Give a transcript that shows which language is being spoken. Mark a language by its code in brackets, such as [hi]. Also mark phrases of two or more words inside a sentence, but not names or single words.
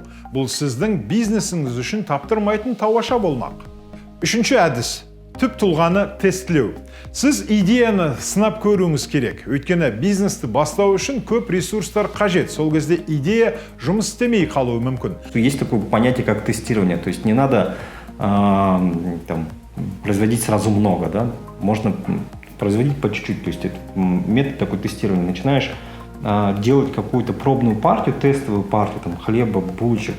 [kk] Бұл сіздің бизнесіңіз үшін таптырмайтын тауаша болмақ. Үшінші әдіс – түп тұлғаны тестілеу. Сіз идеяны сынап көруіңіз керек. Өйткені бизнесті бастау үшін көп ресурстар қажет. Сол кезде идея жұмыс істемей қалуы мүмкін. [ru] Есть такое понятие, как тестирование. То есть не надо производить сразу много, да? Можно производить по чуть-чуть. То есть это метод такой тестирования. Начинаешь делать какую-то пробную партию, тестовую партию, хлеба, булочек.